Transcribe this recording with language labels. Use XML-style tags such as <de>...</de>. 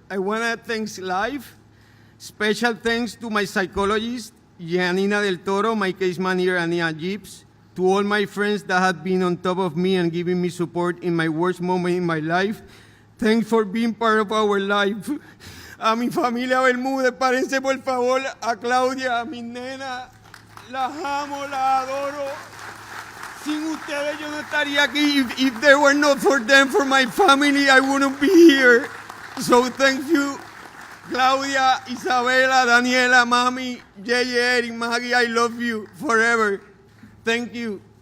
<en>I want to thank life. Special thanks to my psychologist, Janina del Toro, my case manager, Ania Gibbs, to all my friends that have been on top of me and giving me support in my worst moment in my life. Thanks for being part of our life.</en> <es>A mi familia Bermúdez, párense por favor, a Claudia, a mi nena, las amo, las adoro. Sin ustedes yo no estaría aquí.</es> <en>If there were not for them, for my family, I wouldn't be here. So thank you, Claudia, Isabela, Daniela, Mami, Yeye, Eric, Maggie, I love you forever. Thank you.</en>